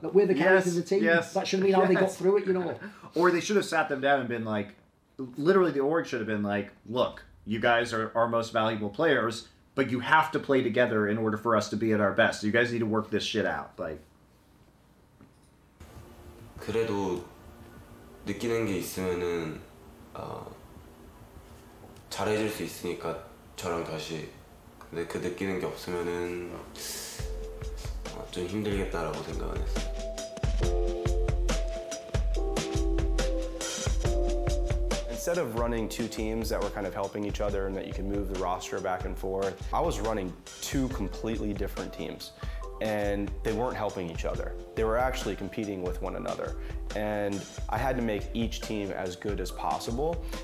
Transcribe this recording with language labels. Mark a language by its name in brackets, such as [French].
[English] That we're the characters of the team. That should have been how they got through it, you know. Or they should have sat them down and been like, literally the org should have been like, look, you guys are our most valuable players, but you have to play together in order for us to be at our best. You guys need to work this shit out. Like. [Korean] 그래도 느끼는 게 있으면은 잘해줄 수 있으니까 저랑 다시. 근데 그 느끼는 게 없으면은 좀 힘들겠다라고 생각은 했어요. [English] Instead of running 2 teams that were kind of helping each other and that you can move the roster back and forth, I was running 2 completely different teams. And they weren't helping each other. They were actually competing with one another. And I had to make each team as good as possible.